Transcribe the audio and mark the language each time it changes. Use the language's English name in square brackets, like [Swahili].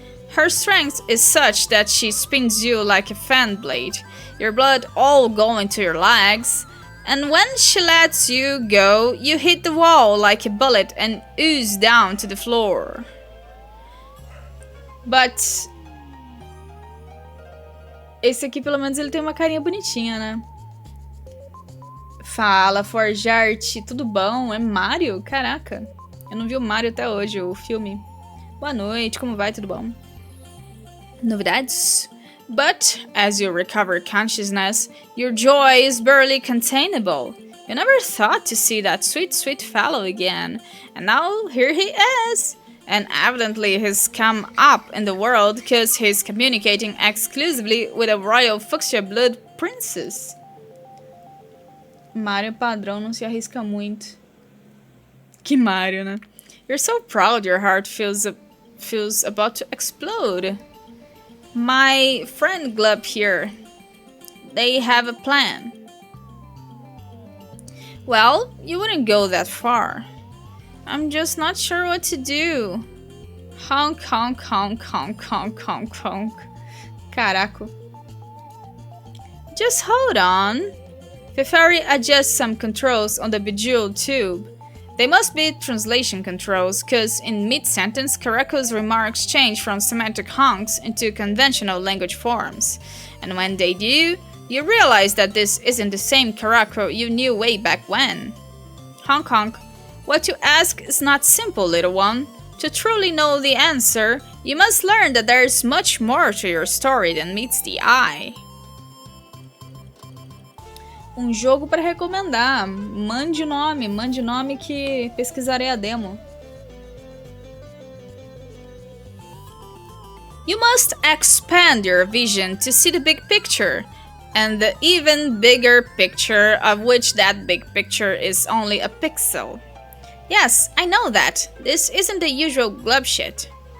[English] Her strength is such that she spins you like a fan blade, your blood all going to your legs, and when she lets you go, you hit the wall like a bullet and ooze down to the floor. But... [Portuguese] esse aqui, pelo menos, ele tem uma carinha bonitinha, né? Fala, Forjart, tudo bom? É Mario? Caraca, eu não vi o Mario até hoje, o filme. Boa noite, como vai? Tudo bom? Novidades? [English] But, as you recover consciousness, your joy is barely containable. You never thought to see that sweet, sweet fellow again, and now here he is! And evidently he's come up in the world because he's communicating exclusively with a royal fuchsia blood princess. [Portuguese] Mario padrão não se arrisca muito. Que Mario, né? [English] You're so proud your heart feels about to explode. My friend Glub here. They have a plan. Well, you wouldn't go that far. I'm just not sure what to do. Honk, honk, honk, honk, honk, honk, honk. [Portuguese] Caraca. [English] Just hold on. Feferi adjusts some controls on the bejeweled tube. They must be translation controls, cause in mid-sentence, Karako's remarks change from semantic honks into conventional language forms. And when they do, you realize that this isn't the same Karako you knew way back when. Honk honk. What you ask is not simple, little one. To truly know the answer, you must learn that there is much more to your story than meets the eye. [Portuguese] Jogo para recomendar. Mande nome que pesquisarei a demo. [English] You must expand your vision to see the big picture, and the even bigger picture of which that big picture is only a pixel. Yes, I know that. This isn't the usual glub shit.